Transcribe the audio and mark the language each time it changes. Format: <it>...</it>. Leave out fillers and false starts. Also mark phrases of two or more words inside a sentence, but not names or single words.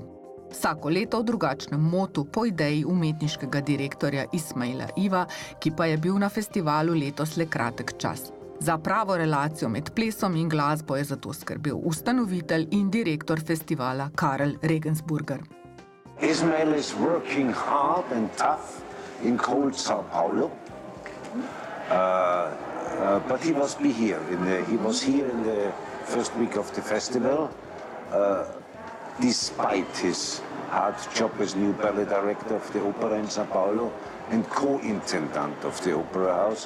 <sl>Vsako leto v drugačnem motu po ideji umetniškega direktorja Ismaila Iva, ki pa je bil na festivalu letos le kratek čas. Za pravo relacijo med plesom in glasbo je zato skrbel ustanovitelj in direktor festivala Karel Regensburger.</sl> <en>Ismail is working hard and tough in cold Sao Paulo. But he was here in the first week of the festival, despite his hard job as new ballet director of the opera in Sao Paulo and co-intendant of the opera house.</en>